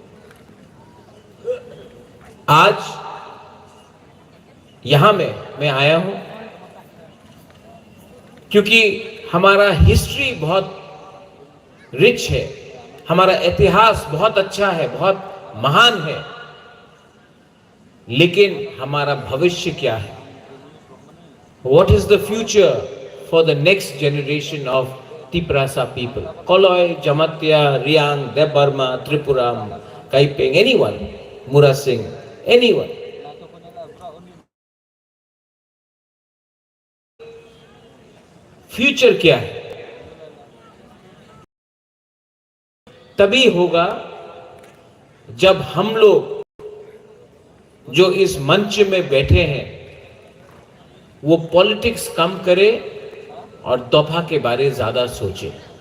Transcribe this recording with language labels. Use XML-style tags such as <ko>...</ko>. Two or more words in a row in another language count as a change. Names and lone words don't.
<hi>आज यहां मैं आया हूं क्योंकि हमारा हिस्ट्री बहुत रिच है, हमारा इतिहास बहुत अच्छा है, बहुत महान है, लेकिन हमारा भविष्य क्या है?</hi> <en>What is the future for the next generation of Tiprasa people? Koloi, Jamatya, Riang, Debarma, Tripuram, Kaipeng, anyone, Mura Singh, anyone.</en> <hi>फ्यूचर क्या है? तभी होगा जब हम लोग जो इस मंच में बैठे हैं वो पॉलिटिक्स कम करे और दफा के बारे ज्यादा सोचे।</hi>